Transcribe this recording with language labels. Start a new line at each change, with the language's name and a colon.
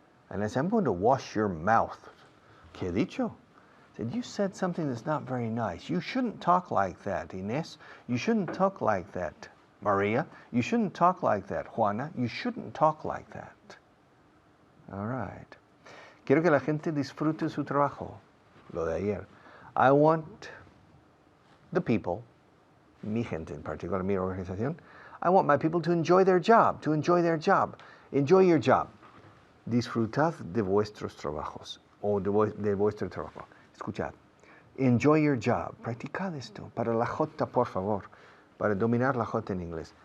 English: And I said, I'm going to wash your mouth.
Spanish: ¿Qué he dicho?
English: I said, you said something that's not very nice. You shouldn't talk like that, Inés. You shouldn't talk like that, Maria. You shouldn't talk like that, Juana. You shouldn't talk like that. All right.
Spanish: Quiero que la gente disfrute su trabajo, lo de ayer.
English: I want the people,
Spanish: mi gente en particular, mi organización,
English: I want my people to enjoy their job, to enjoy their job. Enjoy your job.
Spanish: Disfrutad de vuestros trabajos, o de vuestro trabajo. Escuchad.
English: Enjoy your job.
Spanish: Practicad esto. Para la J, por favor. Para dominar la J en inglés.